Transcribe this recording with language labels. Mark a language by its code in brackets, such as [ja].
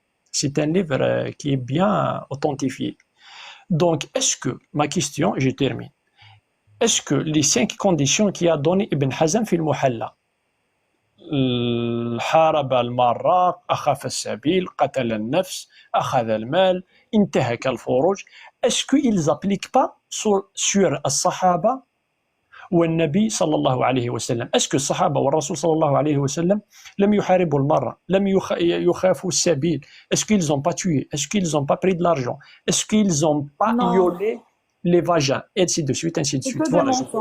[fr] C'est un livre qui est bien authentifié. Donc, est-ce que, ma question, je termine, est-ce que les 5 conditions qui a donné Ibn Hazm [ar] في المحلى, حارب المارة, أخاف السبيل, قتل النفس, أخذ المال, انتهك الفروج, [fr] est-ce qu'ils n'appliquent pas sur [ar] الصحابة والنبي صلى الله عليه وسلم? [fr] Est-ce que [ar] الصحابة والرسول صلى الله عليه وسلم لم يحاربوا المرة, لم يخافوا السبيل? [fr] Est-ce qu'ils n'ont pas tué? Est-ce qu'ils n'ont pas pris de l'argent? Est-ce qu'ils n'ont pas violé les vagins? Ainsi de suite, ainsi de suite. Voilà.